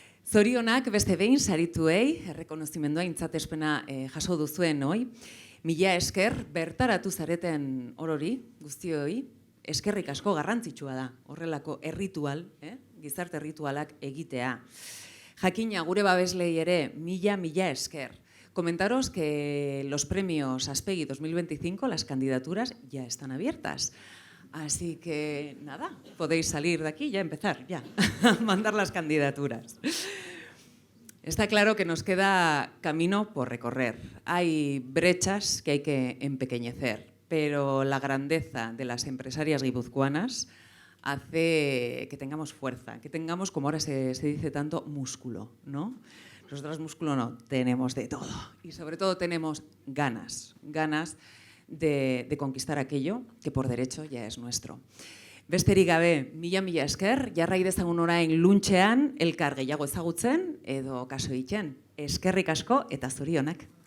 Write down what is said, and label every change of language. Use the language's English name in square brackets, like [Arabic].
[Basque] Zorionak beste behin sarituei, errekonozimendua intzatespena jaso duzuen hoi, 1000 esker bertaratu zareten orori, guztioi, eskerrik asko garrantzitsua da, horrelako erritual, gizarte erritualak egitea. Jakina, gure babeslei ere, 1000 esker. [Spanish] Comentaros que los premios Aspegi 2025, las candidaturas ya están abiertas. Así que, nada, podéis salir de aquí y ya empezar, ya, a mandar las candidaturas. Está claro que nos queda camino por recorrer. Hay brechas que hay que empequeñecer, pero la grandeza de las empresarias guipuzcoanas hace que tengamos fuerza, que tengamos, como ahora se dice tanto, músculo, ¿no? Nosotras músculo no, tenemos de todo. Y sobre todo tenemos ganas de conquistar aquello que por derecho ya es nuestro. [Basque] Besterik gabe, 1000 esker, jarrai dezagun orain luntxean, elkar gehiago ezagutzen edo kaso egiten. Eskerrik asko eta zorionak.